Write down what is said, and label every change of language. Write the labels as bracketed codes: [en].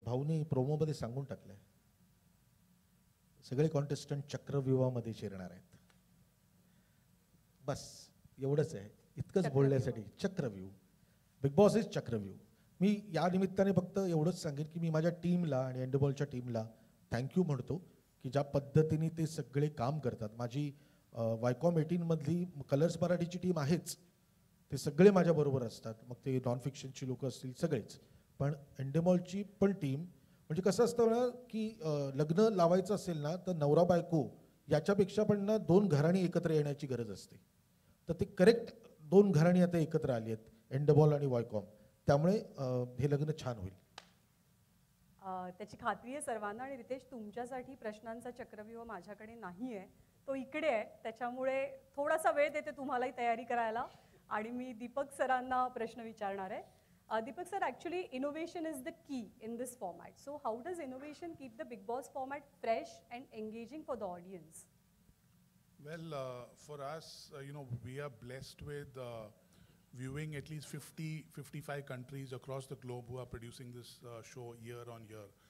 [mr] भाऊनी प्रोमोमध्ये सांगून टाकलंय, सगळे कॉन्टेस्टंट चक्रव्यूहामध्ये शिरणार आहेत. बस एवढंच आहे, इतकंच बोलण्यासाठी. चक्रव्यूह, बिग बॉस इज चक्रव्यूह. मी या निमित्ताने फक्त एवढंच सांगेन की मी माझ्या टीमला आणि एंडबॉलच्या टीमला थँक्यू म्हणतो की ज्या पद्धतीने ते सगळे काम करतात. माझी वायकॉम 18मधली कलर्स मराठीची टीम आहेच, ते सगळे माझ्याबरोबर असतात, मग ते नॉन फिक्शनची लोक असतील सगळेच. पण एंडेमॉलची पण टीम, म्हणजे कसं असतं ना की लग्न लावायचं असेल ना तर नवरा बायको याच्यापेक्षा पण ना दोन घराणी एकत्र येण्याची गरज असते. तर ते करेक्ट दोन घराणी आता एकत्र आली आहेत, एंडेबॉल आणि वायकॉम. त्यामुळे हे लग्न छान होईल. त्याची खात्री आहे सर्वांना. आणि रितेश, तुमच्यासाठी प्रश्नांचा चक्रव्यूह माझ्याकडे नाही आहे, तो इकडे आहे. त्याच्यामुळे थोडासा वेळ देते तुम्हालाही तयारी करायला. आणि मी दीपक सरांना प्रश्न विचारणार आहे. [en] Deepak sir, actually innovation is the key in this format. So how does innovation keep the Big Boss format fresh and engaging for the audience? Well, for us, we are blessed with viewing at least 55 countries across the globe who are producing this show year on year.